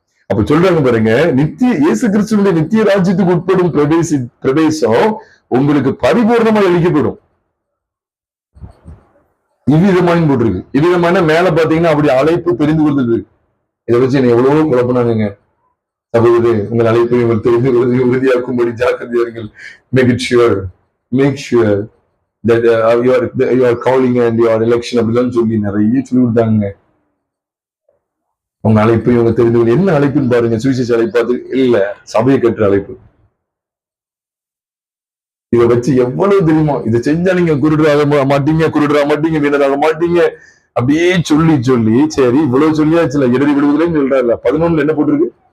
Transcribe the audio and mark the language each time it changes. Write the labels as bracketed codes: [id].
[ta] அப்ப சொல்றாங்க பாருங்க, இயேசு கிறிஸ்துவினுடைய நித்திய ராஜ்யத்துக்கு உட்படும் பிரவேசம் உங்களுக்கு பரிபூர்ணமாக அளிக்கப்படும். இவ்விதமானு போட்டிருக்கு. இவ்விதமான மேல பாத்தீங்கன்னா அப்படி அழைப்பு தெரிந்து கொள்வது. இதை வச்சு என்ன எவ்வளவோ குழப்பினாங்க. சகோதரே, உங்கள் அழைப்பை உங்கள் தெரிந்து கொள்வதை உறுதியாக்கும்படி ஜாக்கிரதையார்கள். [en] Make sure that you are calling and your election [ta] அப்படிலாம் சொல்லி நிறைய சொல்லி விட்டாங்க. உங்க அழைப்பை உங்க தெரிந்து கொள்ள என்ன அழைப்புன்னு பாருங்க. சுவிசேஷ அழைப்பு அது இல்ல, சபையை கட்டுற அழைப்பு. இதை வச்சு எவ்வளவு தெரியுமா, இதை செஞ்சா நீங்க குருடராக மாட்டீங்க, வீணராக மாட்டீங்க, அப்படியே சொல்லி சொல்லி சரி இவ்வளவு சொல்லியாச்சுல, இடறி விடுவதுலன்னு சொல்றாருல. 11 என்ன போட்டிருக்கு?